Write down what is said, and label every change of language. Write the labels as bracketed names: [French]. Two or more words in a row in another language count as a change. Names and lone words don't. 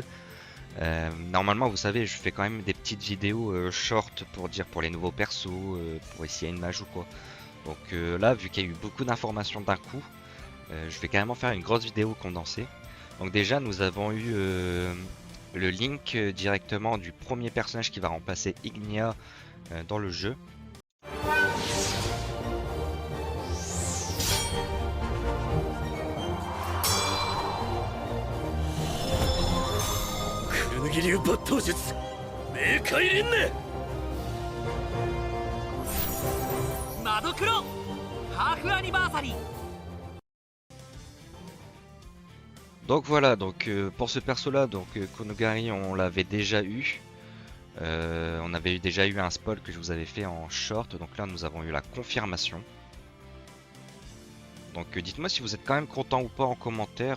[French] Normalement vous savez, je fais quand même des petites vidéos short pour dire pour les nouveaux persos, pour essayer une mage ou quoi. Donc là, vu qu'il y a eu beaucoup d'informations d'un coup, je vais carrément faire une grosse vidéo condensée. Donc déjà nous avons eu le link directement du premier personnage qui va remplacer Ignia dans le jeu. [Japanese] クヌギ流抜刀術冥界輪廻マドクロハーフアニバーサリー [French] Donc voilà, donc pour ce perso là, donc Konogari on l'avait déjà eu. On avait déjà eu un spoil que je vous avais fait en short, donc là nous avons eu la confirmation. Donc dites-moi si vous êtes quand même content ou pas en commentaire.